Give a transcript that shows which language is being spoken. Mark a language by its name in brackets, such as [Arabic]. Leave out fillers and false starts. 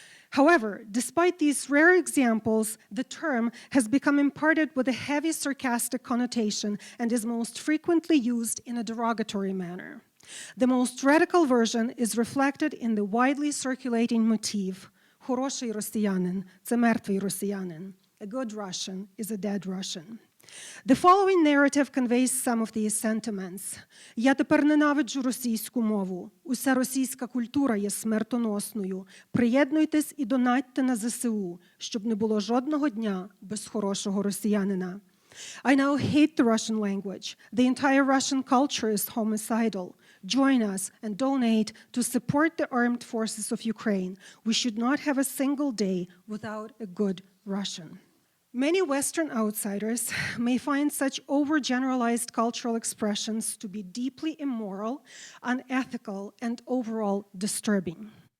[English] However, despite these rare examples, the term has become imparted with a heavy sarcastic connotation and is most frequently used in a derogatory manner. The most radical version is reflected in the widely circulating motif, [Ukrainian] «Хороший росіянин – це мертвий росіянин». [English] A good Russian is a dead Russian. The following narrative conveys some of these sentiments. [Ukrainian] «Я тепер ненавиджу російську мову. Уся російська культура є смертоносною. Приєднуйтесь і донатьте на ЗСУ, щоб не було жодного дня без хорошого росіянина». [English] I now hate the Russian language. The entire Russian culture is homicidal. Join us and donate to support the armed forces of Ukraine. We should not have a single day without a good Russian. Many Western outsiders may find such overgeneralized cultural expressions to be deeply immoral, unethical, and overall disturbing.